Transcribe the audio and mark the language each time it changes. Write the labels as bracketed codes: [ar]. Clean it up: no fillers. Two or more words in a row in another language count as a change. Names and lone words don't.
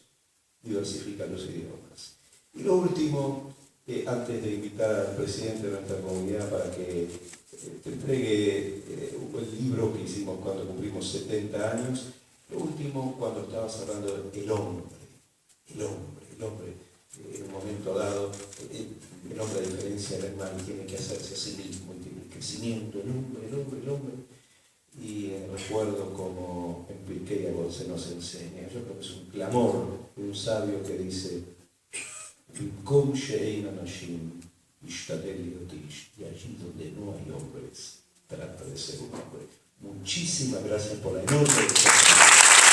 [es] Diversifica los idiomas. Y lo último, antes de invitar al presidente de nuestra comunidad para que te entregue el libro que hicimos cuando cumplimos 70 años, lo último, cuando estabas hablando del hombre, en un momento dado, el hombre, a diferencia del animal, tiene que hacerse a sí mismo, y tiene crecimiento, el hombre. Y recuerdo como en Pirkei Avot se nos enseña, yo creo que es un clamor de un sabio que dice, [he] "במקום שאין אנשים השתדל להיות איש", [es] y allí donde no hay hombres, trata de ser un hombre. Muchísimas gracias por la enorme